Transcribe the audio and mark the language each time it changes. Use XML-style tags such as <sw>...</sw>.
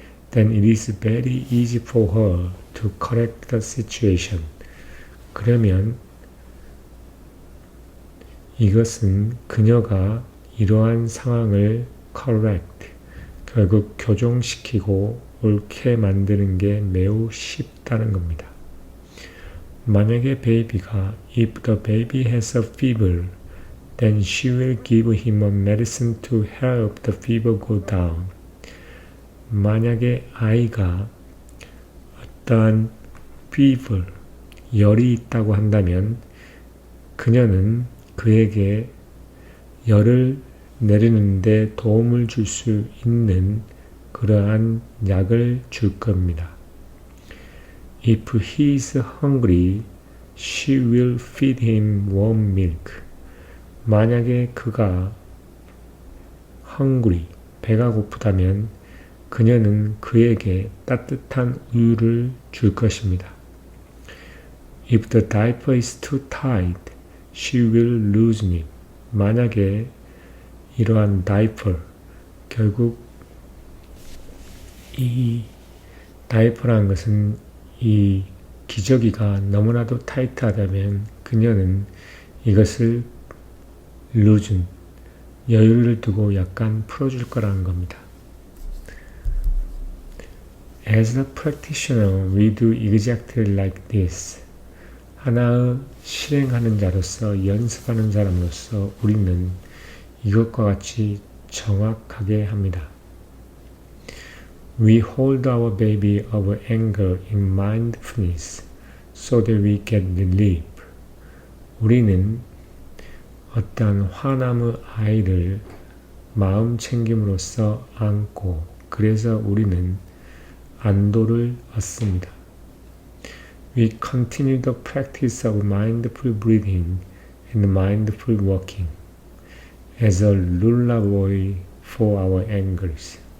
<en>Then it is very easy for her to correct the situation.</en> <ko>그러면 이것은 그녀가 이러한 상황을 correct, 결국 교정시키고 옳게 만드는 게 매우 쉽다는 겁니다. 만약에 베이비가</ko> <en>If the baby has a fever, then she will give him a medicine to help the fever go down.</en> <ko>만약에 아이가 어떠한 fever, 열이 있다고 한다면 그녀는 그에게 열을 내리는데 도움을 줄 수 있는 그러한 약을 줄 겁니다.</ko> <en>If he is hungry, she will feed him warm milk.</en> <ko>만약에 그가 hungry, 배가 고프다면 그녀는 그에게 따뜻한 우유를 줄 것입니다.</ko> <en>If the diaper is too tight, she will loosen it.</en> <ko>만약에 이러한 다이퍼, 결국 이 다이퍼라는 것은 이 기저귀가 너무나도 타이트하다면 그녀는 이것을 loosen, 여유를 두고 약간 풀어줄 거라는 겁니다.</ko> <en>As a practitioner, we do exactly like this.</en> <ko>하나의 실행하는 자로서, 연습하는 사람으로서 우리는 이것과 같이 정확하게 합니다.</ko> <en>We hold our baby of anger in mindfulness so that we get relief.</en> <ko>우리는 어떠한 화남의 아이를 마음 챙김으로써 안고 그래서 우리는 안도를 얻습니다.</ko> <en>We continue the practice of mindful breathing and mindful walking as a lullaby for our angers.</en>